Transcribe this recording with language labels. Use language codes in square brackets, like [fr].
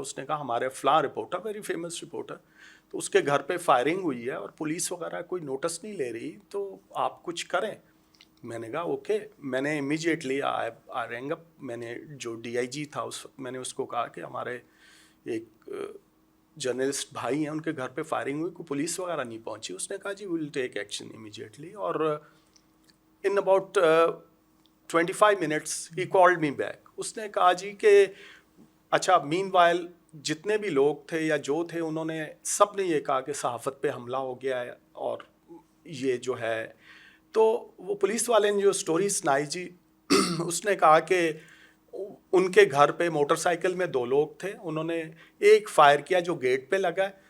[ur] اس نے کہا ہمارے فلاں رپورٹر, ویری فیمس رپورٹر, تو اس کے گھر پہ فائرنگ ہوئی ہے اور پولیس وغیرہ کوئی نوٹس نہیں لے رہی, تو آپ کچھ کریں. میں نے کہا اوکے. میں نے امیجیٹلی رینگ اپ, میں نے جو ڈی آئی جی تھا اس وقت میں نے اس کو کہا کہ ہمارے ایک جرنلسٹ بھائی ہیں, ان کے گھر پہ فائرنگ ہوئی, کوئی پولیس وغیرہ نہیں پہنچی. اس نے کہا جی [en] We will take action immediately. اور in about 25 minutes he called me back. [ur] اس نے کہا جی کہ اچھا مین وائل جتنے بھی لوگ تھے یا جو تھے انہوں نے سب نے یہ کہا کہ صحافت پہ حملہ ہو گیا ہے اور یہ جو ہے. تو وہ پولیس والے نے جو سٹوری سنائی جی, اس نے کہا کہ ان کے گھر پہ موٹر سائیکل میں 2 لوگ تھے, انہوں نے ایک فائر کیا جو گیٹ پہ لگا ہے.